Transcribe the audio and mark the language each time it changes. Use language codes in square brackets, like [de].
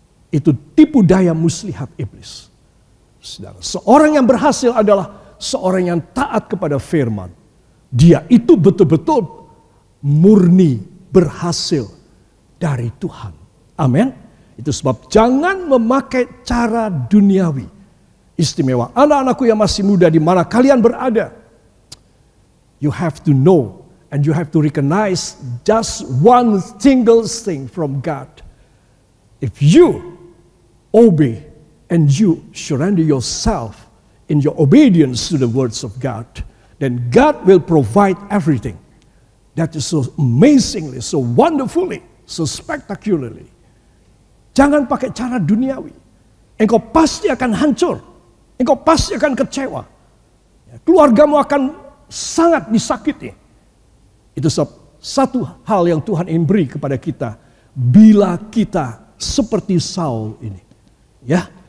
[id] Itu tipu daya muslihat iblis. Saudara, seorang yang berhasil adalah seorang yang taat kepada firman. Dia itu betul-betul murni berhasil dari Tuhan. Amin. Itu sebab jangan memakai cara duniawi. Istimewa anak-anakku yang masih muda di mana kalian berada. [en] You have to know and you have to recognize just one single thing from God. If you obey and you surrender yourself in your obedience to the words of God, then God will provide everything. That is so amazingly, so wonderfully, so spectacularly. [id] Jangan pakai cara duniawi. Engkau pasti akan hancur. Engkau pasti akan kecewa. Keluargamu akan sangat disakiti. Itu satu hal yang Tuhan ingin beri kepada kita. Bila kita seperti Saul ini. Ya.